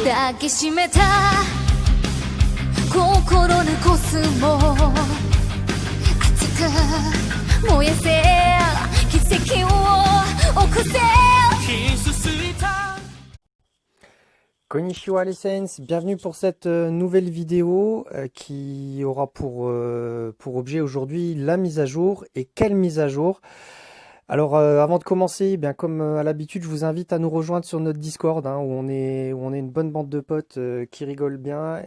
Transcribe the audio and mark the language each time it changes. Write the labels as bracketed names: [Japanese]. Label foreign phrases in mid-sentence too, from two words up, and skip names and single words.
[Japanese] 抱きしめた心のコスモ熱く燃えせ奇跡を起こせ [French] Konnichiwa les Saints, bienvenue pour cette nouvelle vidéo qui aura pour objet aujourd'hui la mise à jour. Et quelle mise à jour? Alors avant de commencer, bien comme à l'habitude, je vous invite à nous rejoindre sur notre Discord où on est une bonne bande de potes qui rigolent bien.